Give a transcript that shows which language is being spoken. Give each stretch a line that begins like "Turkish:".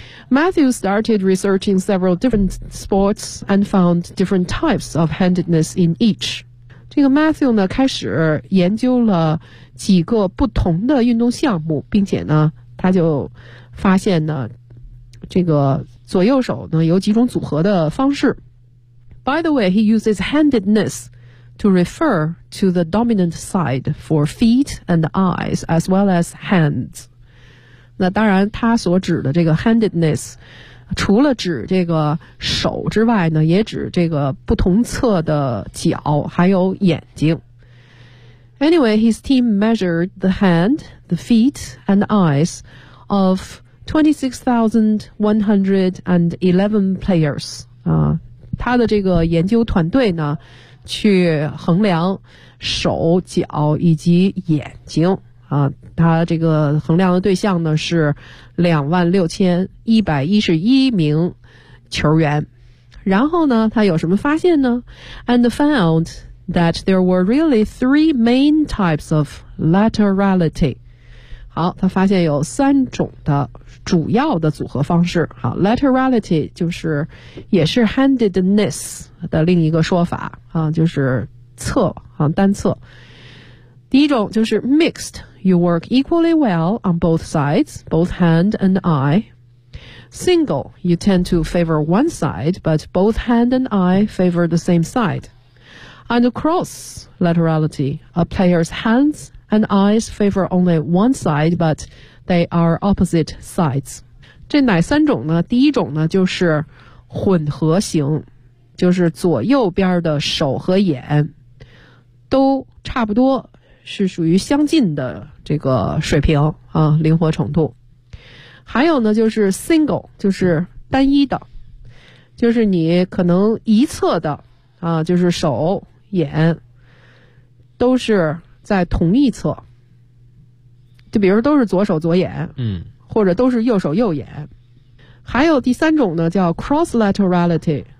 English: Matthew started researching several different sports and found different types of handedness in each.
Chinese: 这个 Matthew 呢，开始研究了几个不同的运动项目，并且呢，他就发现呢，这个左右手呢有几种组合的方式。
English: By the way, he uses handedness to refer to the dominant side for feet and eyes as well as hands.
Chinese: 那当然，他所指的这个 handedness，除了指这个手之外呢，也指这个不同侧的脚还有眼睛。
English: Anyway, his team measured the hand, the feet, and the eyes of 26,111 players、
Chinese: 他的这个研究团队呢去衡量手脚以及眼睛啊，他这个衡量的对象呢是26,111名球员。然后呢，他有什么发现呢？
English: And found that there were really three main types of laterality.
Chinese: 好，他发现有三种的主要的组合方式。好， laterality 就是也是 handedness 的另一个说法啊，就是侧啊，单侧。第一种就是
English: mixed, you work equally well on both sides, both hand and eye. Single, you tend to favor one side, but both hand and eye favor the same side. And cross laterality, a player's hands and eyes favor only one side, but they are opposite sides.
Chinese: 这哪三种呢？第一种呢，就是混合型，就是左右边的手和眼都差不多，是属于相近的这个水平啊，灵活程度。还有呢，就是 single, 就是单一的，就是你可能一侧的啊，就是手眼都是在同一侧，就比如都是左手左眼，或者都是右手右眼。还有第三种呢，叫 cross laterality,